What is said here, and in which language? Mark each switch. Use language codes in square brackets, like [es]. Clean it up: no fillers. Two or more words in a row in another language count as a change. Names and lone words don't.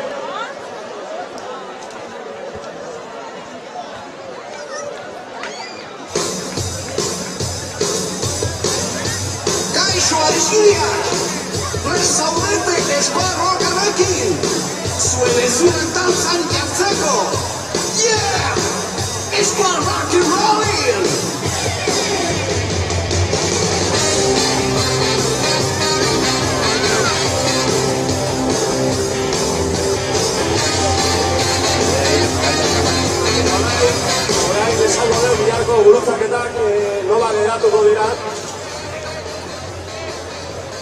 [eu] Kaixo adiskideak, prest zaudete eskuarrokarekin, zuen ezuren dantzan jartzeko. [en] Yeah! Eskuar rock and rollin'! [eu] Orain esango deu biharko gurutzaketak nola geratuko dira.